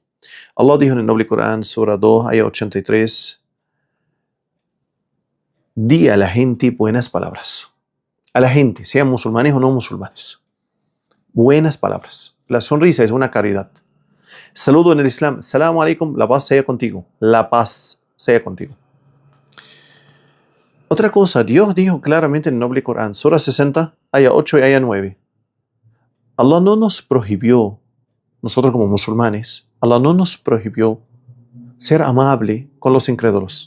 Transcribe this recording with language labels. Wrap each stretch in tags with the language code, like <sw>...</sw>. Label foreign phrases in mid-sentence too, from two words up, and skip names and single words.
<es>Allah dijo en el noble Corán, Sura 2, ayah 83, di a la gente buenas palabras. A la gente, sean musulmanes o no musulmanes. Buenas palabras. La sonrisa es una caridad. Saludo en el Islam.</es> <ar>السلام عليكم,</ar> <es>la paz sea contigo. La paz sea contigo. Otra cosa, Dios dijo claramente en el noble Corán, Sura 60, ayah 8 y ayah 9. Allah no nos prohibió, nosotros como musulmanes, Allah no nos prohibió ser amable con los incrédulos.</es>